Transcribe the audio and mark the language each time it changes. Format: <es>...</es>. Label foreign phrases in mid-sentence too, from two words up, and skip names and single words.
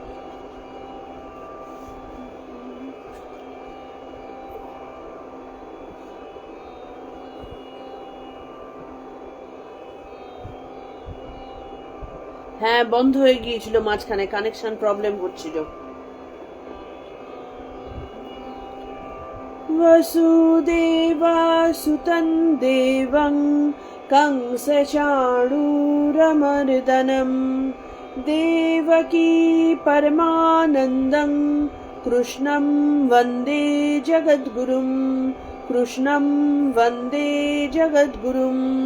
<bn>হ্যাঁ, বন্ধ হয়ে গিয়েছিল মাঝখানে,</bn> <en>connection problem</en> <bn>হচ্ছিল।</bn> <sa>वसुदेवासुतं देवं कंसचाणूरमर्दनं देवकी परमानन्दं कृष्णं वन्दे जगद्गुरुं कृष्णं वन्दे जगद्गुरुम्।</sa>